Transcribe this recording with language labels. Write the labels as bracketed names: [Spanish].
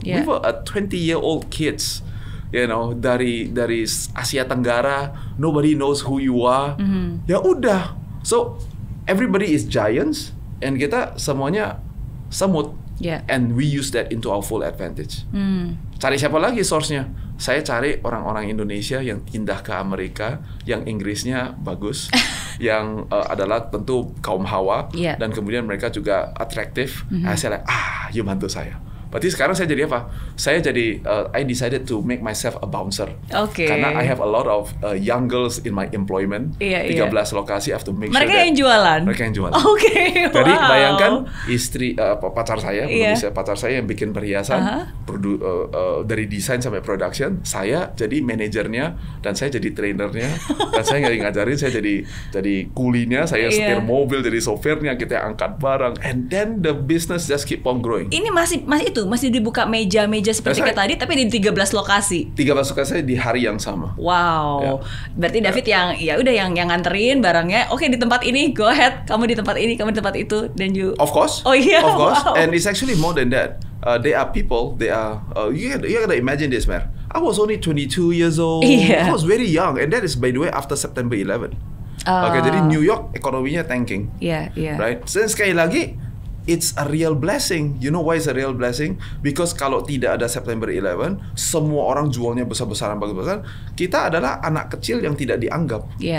[English] We were a 20-year-old kids, [Indonesian] dari Asia Tenggara, [English] nobody knows who you are. [Indonesian] Ya udah, [English] so everybody is giants, and [Indonesian] kita semuanya semut. [English] And we use that into our full advantage. [Indonesian] Cari siapa lagi source-nya? Saya cari orang-orang Indonesia yang pindah ke Amerika, yang Inggrisnya bagus, yang adalah tentu kaum Hawa, dan kemudian mereka juga atraktif. Saya you bantu saya. Berarti sekarang saya jadi apa? Saya jadi, [English] I decided to make myself a bouncer. [Indonesian] Karena [English] I have a lot of young girls in my employment. 13 lokasi, I have to make [Indonesian] mereka [English] sure that [Indonesian] yang jualan? Mereka yang jualan. Jadi bayangkan istri, pacar saya, pacar saya yang bikin perhiasan, dari desain sampai production, saya jadi manajernya, dan saya jadi trainernya, dan saya ngajarin, saya jadi kulinya, saya setir mobil, jadi sopirnya, kita angkat barang, [English] and then the business just keep on growing. [Indonesian] Ini masih dibuka meja-meja seperti kayak tadi, tapi di 13 lokasi. 13 lokasi di hari yang sama. [English] Wow. [Indonesian] Berarti David yang nganterin barangnya. Oke, di tempat ini, [English] go ahead. [Indonesian] Kamu di tempat ini, kamu di tempat itu, dan you. [English] Of course. [Indonesian] Oh iya. [English] Of course. Wow. And it's actually more than that. They are people. They are. You gotta imagine this, man. I was only 22 years old. I was very young, and that is, by the way, after September 11. [Indonesian] Jadi New York ekonominya tanking. [English] Right. So [Indonesian] sekali lagi, [English] it's a real blessing. You know why it's a real blessing? Because [Indonesian] kalau tidak ada September 11, semua orang jualnya besar-besaran, bagus-besaran. Kita adalah anak kecil yang tidak dianggap.